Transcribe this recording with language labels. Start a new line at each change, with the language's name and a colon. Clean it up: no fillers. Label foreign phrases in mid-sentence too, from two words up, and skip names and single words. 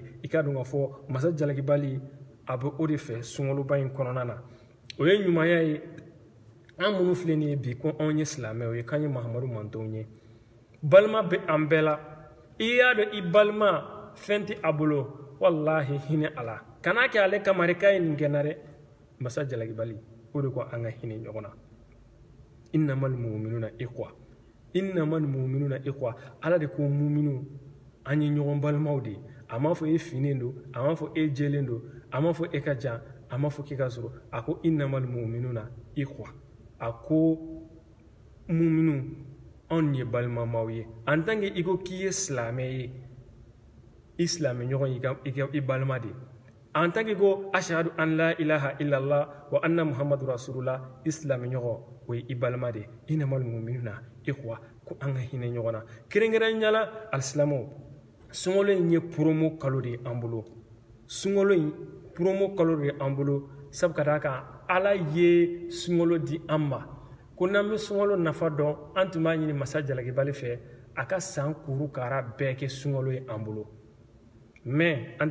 Bambara: i k'a dɔn k'a fɔ masa jalakibali a bɛ o de fɛ sunkaloba in kɔnɔna na o ye ɲumanya ye an minnu filɛ nin ye bi ko anw ye silamɛw ye k'an ye mahamadu mantonw ye balima bɛ an bɛɛ la i y'a dɔn i balima fɛn tɛ a bolo wallahi hinɛ a la kana kɛ ale kama de k'a ye nin kɛ n na dɛ masa jalakibali o de ko an ka hinɛ ɲɔgɔn na
Arabic: إنما المؤمنون
Bambara: ikhwa ala de ko mu'minu an ye ɲɔgɔn balimaw de a m'a fɔ e finen don a m'a fɔ e jɛlen don a m'a fɔ e ka jan a m'a fɔ k'e ka sɔrɔ a ko
Arabic: إنما المؤمنون إخوة
Bambara: a ko mu'minu anw ye balimamaw ye
French: en tant que
Bambara: i ko k'i ye silamɛ ye i silamɛɲɔgɔn i balima de
French: en tant que
Bambara: ko
Arabic: أشهد أن لا إله إلا الله وأن محمدا رسول الله
Bambara: i silamɛɲɔgɔn o ye i balima de innamal
Arabic: المؤمنون إخوة
Bambara: ko an ka hinɛ ɲɔgɔn na kɛrɛnkɛrɛnnenya la alisilamɛw sunkalo in ye promo kalo de an bolo sunkalo in promo kalo de an bolo sabu ka d'a kan ala ye sunkalo di an ma ko n'an bɛ sunkalo nafa dɔn an tun b'a ɲini masa jalakibali fɛ a ka san kurukara bɛɛ kɛ sunkalo ye an bolo mais an